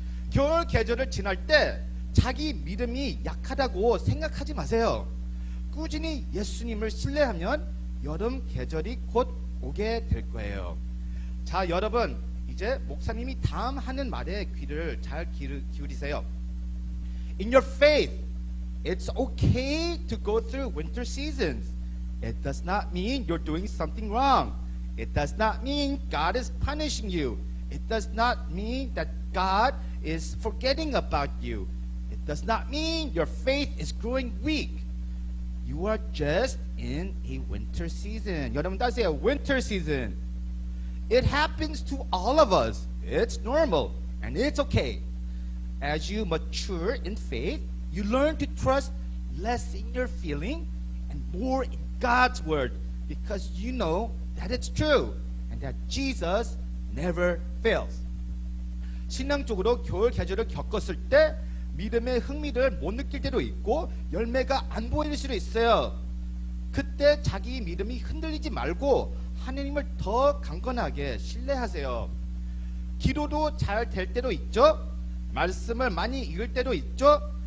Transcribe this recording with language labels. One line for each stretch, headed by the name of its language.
Korean: 겨울 계절을 지날 때 자기 믿음이 약하다고 생각하지 마세요. 꾸준히 예수님을 신뢰하면 여름 계절이 곧 오게 될 거예요. 자, 여러분, 이제 목사님이 다음 하는 말에 귀를 잘 기울이세요.
English: In your faith, it's okay to go through winter seasons. It does not mean you're doing something wrong. It does not mean God is punishing you. It does not mean that God is forgetting about you. It does not mean your faith is growing weak. You are just in a winter season.
Korean: 여러분 따세요.
English: Winter season. It happens to all of us. It's normal and it's okay. As you mature in faith, you learn to trust less in your feeling and more in God's word because you know that it's true and that Jesus never fails.
Korean: 신앙적으로 겨울 계절을 겪었을 때 믿음의 흥미를 못 느낄 때도 있고 열매가 안 보일 수도 있어요. 그때 자기 믿음이 흔들리지 말고 하느님을 더 강건하게 신뢰하세요. 기도도 잘 될 때도 있죠. 말씀을 많이 읽을 때도 있죠.